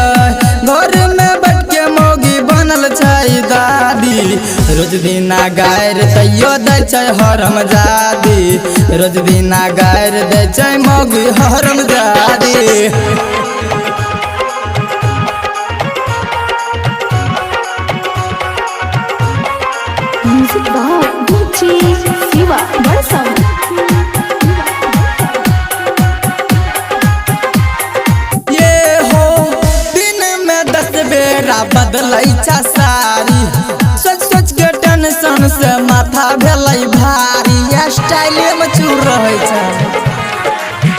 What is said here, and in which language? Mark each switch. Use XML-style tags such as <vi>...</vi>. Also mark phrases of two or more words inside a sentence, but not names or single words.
<mai>घर में बैठ के मौगी बनल छै दादी, रोज दिन गायर तैयो दै छै हरमजादी, रोज दिन गायर दै छै मौगी हरमजादी।</mai> <en>Music by DJ Shiva Barsa.</en> <mai>बदलै छा सारी, सोच सोच के टेंशन से माथा भेलै भारी, स्टाइल में चूर रहे छै।</mai>